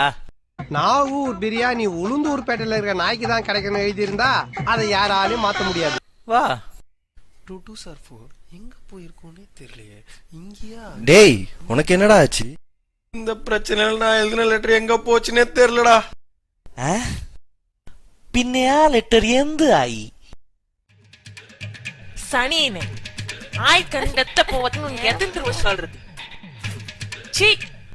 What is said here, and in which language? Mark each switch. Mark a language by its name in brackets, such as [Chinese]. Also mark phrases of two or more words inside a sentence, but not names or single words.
[Tamil] நாகூர் பிரியாணி உளுந்தூர்பேட்டையில இருக்க நாய்க்கு தான் கிடைக்கணும் எழுதியிருந்தா அதை யாராலையும் மாத்த முடியாது. வா. 22 எங்க போயிருக்கோன்னே தெரியலையே. இங்கயா? டேய், உனக்கு என்னடா ஆச்சு? இந்த பிரச்சனையில நான் எழுதின லெட்டர் எங்க போச்சுன்னே தெரியலடா. [Malayalam] പിന്നെ ആ ലെറ്റർ എന്ത് ആയി? [Tamil] சனியனே, ஆய் கண்டத்த போவதுன்னு எதிர்ந்து சொல்றது. சீ.